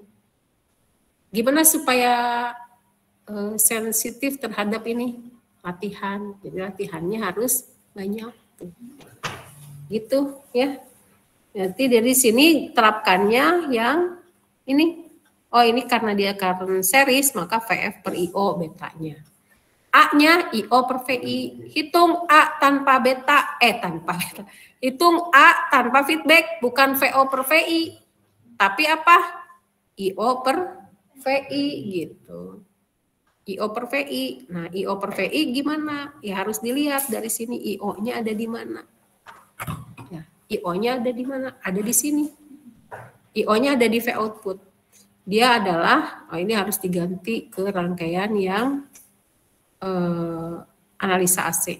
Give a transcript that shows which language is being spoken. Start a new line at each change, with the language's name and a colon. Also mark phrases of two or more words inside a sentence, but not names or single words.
Indonesian: Gimana supaya sensitif terhadap ini? Latihan. Jadi latihannya harus banyak. Gitu ya. Berarti dari sini terapkannya yang ini. Oh ini karena dia
English: current series
Indonesian: maka VF per IO betanya. A-nya IO per VI. Hitung A tanpa beta. Tanpa beta. Hitung A tanpa feedback. Bukan VO per VI. Tapi apa? IO per VI gitu. IO per VI. Nah, IO per VI gimana? Ya harus dilihat dari sini IO-nya ada di mana. Ya, IO-nya ada di mana? Ada di sini. IO-nya ada di V output. Dia adalah, ini harus diganti ke rangkaian yang analisa AC.